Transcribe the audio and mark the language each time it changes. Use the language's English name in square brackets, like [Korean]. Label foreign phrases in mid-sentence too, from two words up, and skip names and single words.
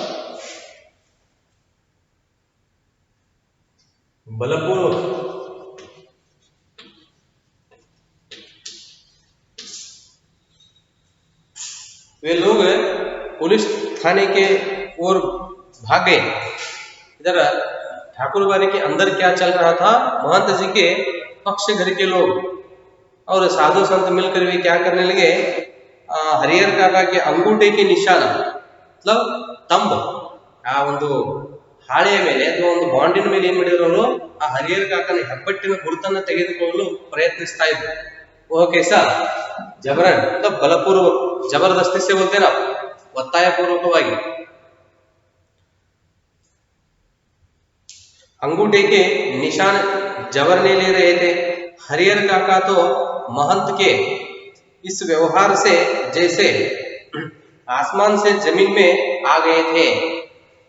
[Hindi] बलपूर्वक, वे लोग पुलिस थाने के ओर भाग गए। इधर ठाकुर बाड़ी के अंदर क्या चल रहा था, महंत जी के पक्ष घर के लोग और साधु संत मिलकर वे क्या करने लगे, हरिहर काका के अंगूठे के निशान मतलब तंब, [Kannada] ಆ ಒಂದು ಹಾಳೆಯ ಮೇಲೆ ಅಥವಾ ಒಂದು ಬಾಂಡಿನ ಮೇಲೆ ಏನ್ ಮಾಡಿದ್ರು ಅವರು, ಆ ಹರಿಹರ ಕಾಕನ ಹೆಬ್ಬಟ್ಟಿನ ಗುರುತನ್ನು ತೆಗೆದುಕೊಳ್ಳಲು ಪ್ರಯತ್ನಿಸ್ತಾ ಇದ್ರು। [English] okay sir, [Hindi] ಜಬರನ್ मतलब बलपूर्वक, जबरदस्ती से बोलते ना, [Kannada] ಒತ್ತಾಯ ಪೂರ್ವಕವಾಗಿ। [Hindi] अंगूठे के निशान जबरने ले रहे थे। हरिहर काका तो महंत के इस व्यवहार से जैसे आसमान से जमीन में आ गए थे।